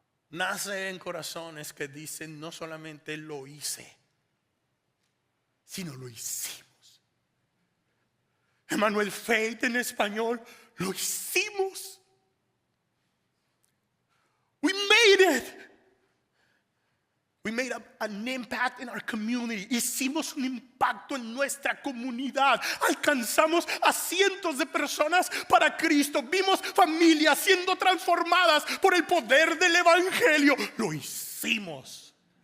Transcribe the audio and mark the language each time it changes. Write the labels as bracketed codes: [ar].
[es] Nace en corazones que dicen: no solamente lo hice, sino lo hicimos. Emmanuel Faith en español, lo hicimos. [en] We made it. We made an impact in our community. [es] Hicimos un impacto en nuestra comunidad. Alcanzamos a cientos de personas para Cristo. Vimos familias siendo transformadas por el poder del evangelio. Lo hicimos.